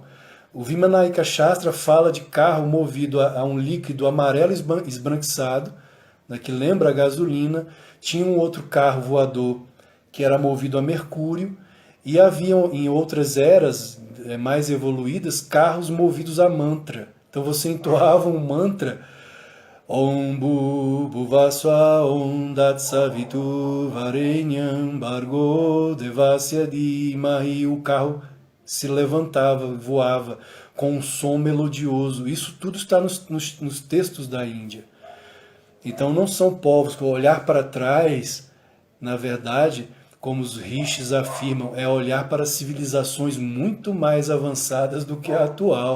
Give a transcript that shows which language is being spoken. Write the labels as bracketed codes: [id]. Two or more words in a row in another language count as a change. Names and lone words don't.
[pt] O Vimanayika Shastra fala de carro movido a um líquido amarelo esbranquiçado, né, que lembra a gasolina. Tinha um outro carro voador que era movido a mercúrio, e haviam em outras eras mais evoluídas carros movidos a mantra. Então você entoava um mantra, [sa] Om Bhuvasva Om Datsavitu Varenyam Bargo Devasya Dhimahi. [pt] O carro se levantava, voava com um som melodioso. Isso tudo está nos textos da Índia. Então não são povos que, olhar para trás, na verdade, como os rishis afirmam, é olhar para civilizações muito mais avançadas do que a atual.